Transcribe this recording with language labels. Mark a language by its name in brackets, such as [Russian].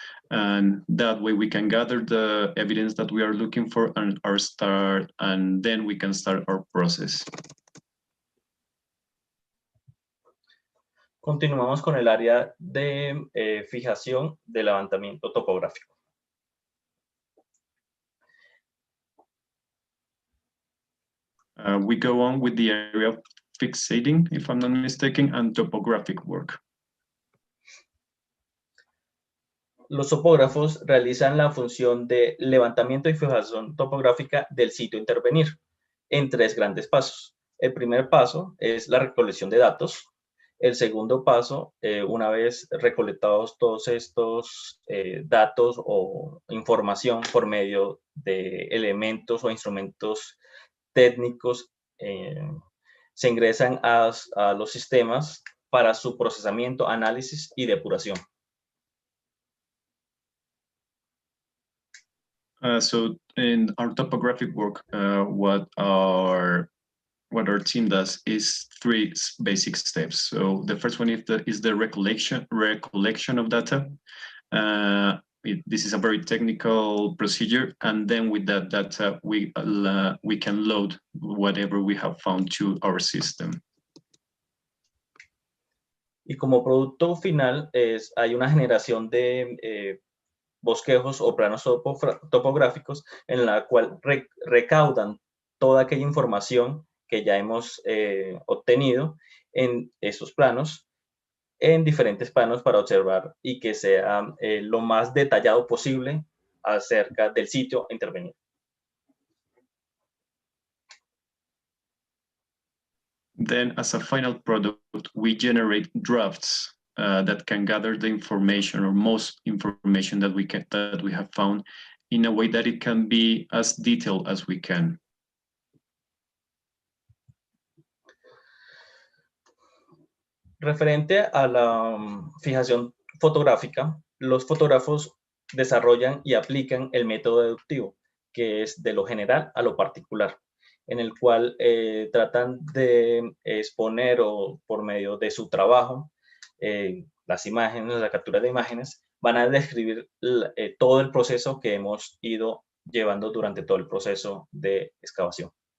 [English] And that way we can gather the evidence that we are looking for and then we can start our process. [Spanish] Continuamos con el área de fijación de levantamiento topográfico. [English] We go on with the area of fixating, if I'm not mistaken, and topographic work. [Spanish] Los topógrafos realizan la función de levantamiento y fijación topográfica del sitio a intervenir en 3 grandes pasos. El primer paso es la recolección de datos. El segundo paso, una vez recolectados todos estos datos o información por medio de elementos o instrumentos técnicos, se ingresan a los sistemas para su procesamiento, análisis y depuración. [English] So in our topographic work, what our team does is 3 basic steps. So the first one is the recollection of data. This is a very technical procedure, and then with that data, we can load whatever we have found to our system. [Spanish] Y como producto final hay una generación de bosquejos o planos topográficos en la cual recaudan toda aquella información que ya hemos obtenido en esos planos, en diferentes planos para observar y que sea lo más detallado posible acerca del sitio a intervenir. [English] Then, as a final product, we generate drafts that can gather the information or most information that we have found in a way that it can be as detailed as we can. [Spanish] Referente a la fijación fotográfica, los fotógrafos desarrollan y aplican el método deductivo, que es de lo general a lo particular, en el cual tratan de exponer o por medio de su trabajo, las imágenes, la captura de imágenes, van a describir todo el proceso que hemos ido llevando durante todo el proceso de excavación.